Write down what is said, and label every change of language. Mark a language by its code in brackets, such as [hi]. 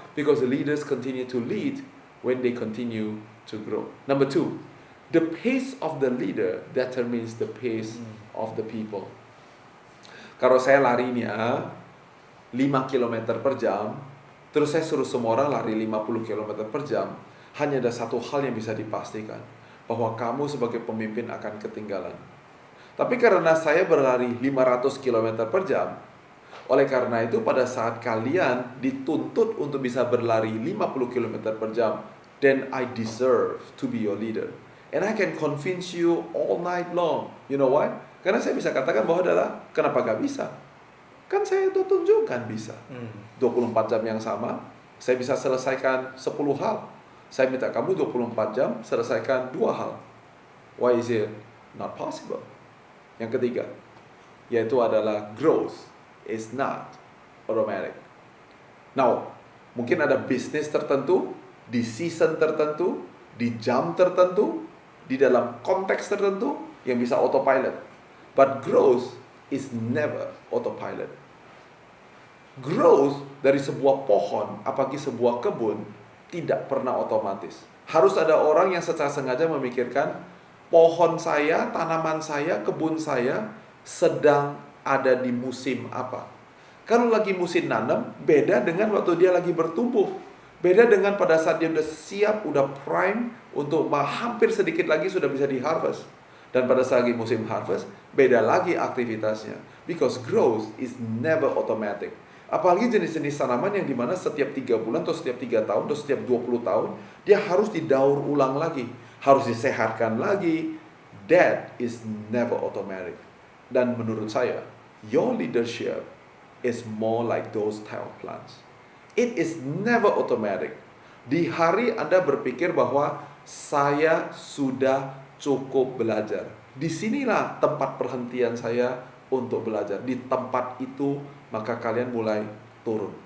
[en] Because the leaders continue to lead when they continue to grow. Number 2, the pace of the leader determines the pace of the people. [id] Kalau saya larinya 5 km per jam, terus saya suruh semua orang lari 50 km per jam, hanya ada satu hal yang bisa dipastikan, bahwa kamu sebagai pemimpin akan ketinggalan. Tapi karena saya berlari 500 km per jam, oleh karena itu pada saat kalian dituntut untuk bisa berlari 50 km per jam, [en] then I deserve to be your leader. And I can convince you all night long. You know why? [id] Karena saya bisa katakan bahwa adalah, kenapa gak bisa? Kan saya itu tunjukkan bisa. 24 jam yang sama, saya bisa selesaikan 10 hal. Saya minta kamu 24 jam selesaikan 2 hal. [en] Why is it not possible? [id] Yang ketiga, yaitu adalah [en] growth is not automatic. [id] Now, mungkin ada bisnis tertentu, di season tertentu, di jam tertentu, di dalam konteks tertentu yang bisa autopilot. [en] But growth is never autopilot. [id] Growth dari sebuah pohon, apalagi sebuah kebun, tidak pernah otomatis. Harus ada orang yang secara sengaja memikirkan, pohon saya, tanaman saya, kebun saya sedang ada di musim apa. Kalau lagi musim nanam, beda dengan waktu dia lagi bertumbuh. Beda dengan pada saat dia udah siap, udah prime untuk hampir sedikit lagi sudah bisa di-harvest. Dan pada saat lagi musim harvest, beda lagi aktivitasnya. [en] Because growth is never automatic. [id] Apalagi jenis-jenis tanaman yang dimana setiap 3 bulan atau setiap 3 tahun atau setiap 20 tahun dia harus didaur ulang lagi, harus disehatkan lagi. [en] That is never automatic. [id] Dan menurut saya, [en] your leadership is more like those type of plants. It is never automatic. [id] Di hari Anda berpikir bahwa saya sudah cukup belajar, disinilah tempat perhentian saya untuk belajar. Di tempat itu maka kalian mulai turun.